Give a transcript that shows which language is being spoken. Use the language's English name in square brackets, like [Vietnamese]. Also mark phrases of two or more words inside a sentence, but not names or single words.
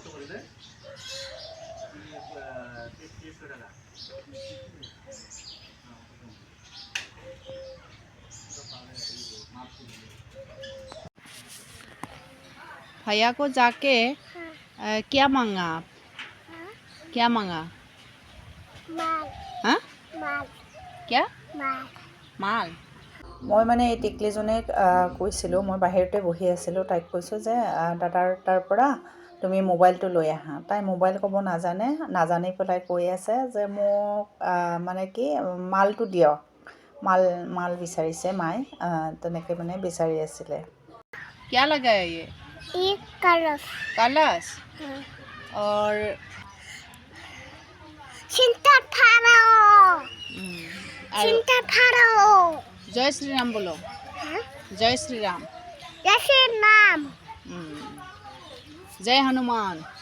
[Hindi] भैया को जाके क्या मांगा आप? क्या मांगा? हाँ? क्या? [Assamese] মাল। মই মানে এই টিকলিজনীক কৈছিলোঁ, মই বাহিৰতে বহি আছিলোঁ, তাইক কৈছোঁ যে দাদাৰ তাৰ পৰা তুমি মোবাইলটো লৈ আহা। তাই মোবাইল ক'ব নাজানি পেলাই কৈ আছে যে মোক মানে কি মালটো দিয়ক, মাল বিচাৰিছে মায়ে, তেনেকৈ মানে বিচাৰি আছিলে। [Hindi] क्या लगा है ये? कलश और जय श्री राम बोलो। जय श्री राम। जय हनुमान।